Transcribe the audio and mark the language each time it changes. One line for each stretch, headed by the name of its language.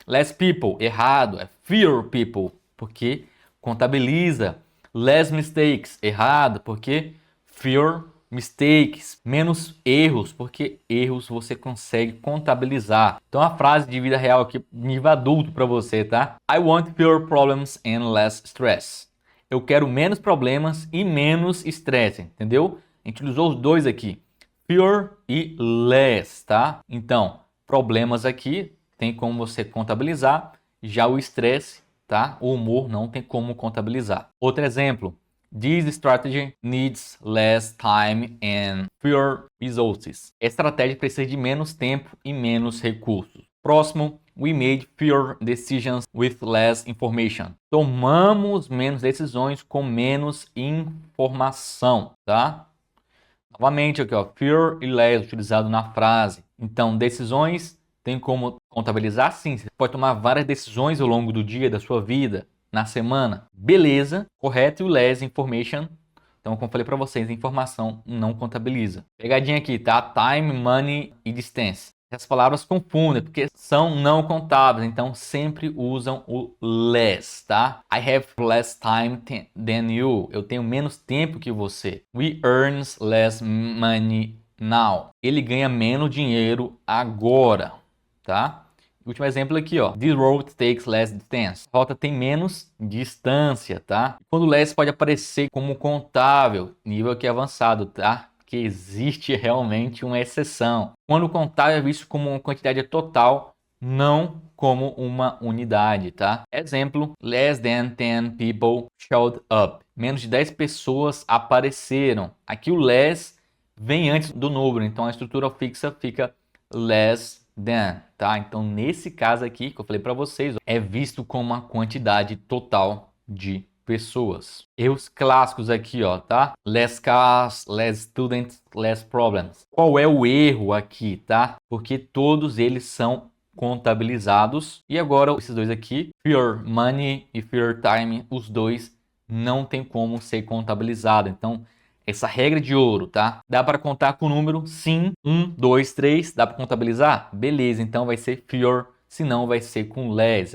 English: Less people,
Portuguese: errado, é
English: fewer people,
Portuguese: porque contabiliza.
English: Less mistakes,
Portuguese: errado, porque
English: fewer mistakes,
Portuguese: menos erros, porque erros você consegue contabilizar. Então a frase de vida real aqui, nível adulto para você, tá?
English: I want fewer problems and less stress.
Portuguese: Eu quero menos problemas e menos estresse, entendeu? A gente usou os dois aqui, fewer e less, tá? Então, problemas aqui tem como você contabilizar, já o estresse, tá? O humor não tem como contabilizar. Outro exemplo,
English: this strategy needs less time and fewer resources.
Portuguese: A estratégia precisa de menos tempo e menos recursos. Próximo,
English: we made fewer decisions with less information.
Portuguese: Tomamos menos decisões com menos informação, tá? Novamente aqui, ó, fewer e less utilizado na frase. Então, decisões tem como contabilizar? Sim, você pode tomar várias decisões ao longo do dia, da sua vida, na semana. Beleza, correto. E o
English: less information,
Portuguese: então, como eu falei para vocês, informação não contabiliza. Pegadinha aqui, tá? Time, money e distance. Essas palavras confundem, porque são não contáveis, então sempre usam o less, tá?
English: I have less time than you.
Portuguese: Eu tenho menos tempo que você.
English: We earns less money now.
Portuguese: Ele ganha menos dinheiro agora, tá? Último exemplo aqui, ó.
English: This road takes less distance.
Portuguese: A rota tem menos distância, tá? Quando less pode aparecer como contável, nível aqui avançado, tá? Que existe realmente uma exceção. Quando contável é visto como uma quantidade total, não como uma unidade, tá?
English: Exemplo, less than 10 people showed up.
Portuguese: Menos de 10 pessoas apareceram. Aqui o less vem antes do número, então a estrutura fixa fica
English: less than,
Portuguese: tá? Então nesse caso aqui que eu falei para vocês, é visto como uma quantidade total de pessoas. Erros clássicos aqui, ó, tá?
English: Less cars, less students, less problems.
Portuguese: Qual é o erro aqui, tá? Porque todos eles são contabilizados. E agora esses dois aqui,
English: fewer money
Portuguese: e
English: fewer time,
Portuguese: os dois não tem como ser contabilizado. Então, essa regra de ouro, tá? Dá para contar com o número? Sim. 1, 2, 3. Dá para contabilizar? Beleza, então vai ser fewer, se não vai ser com less.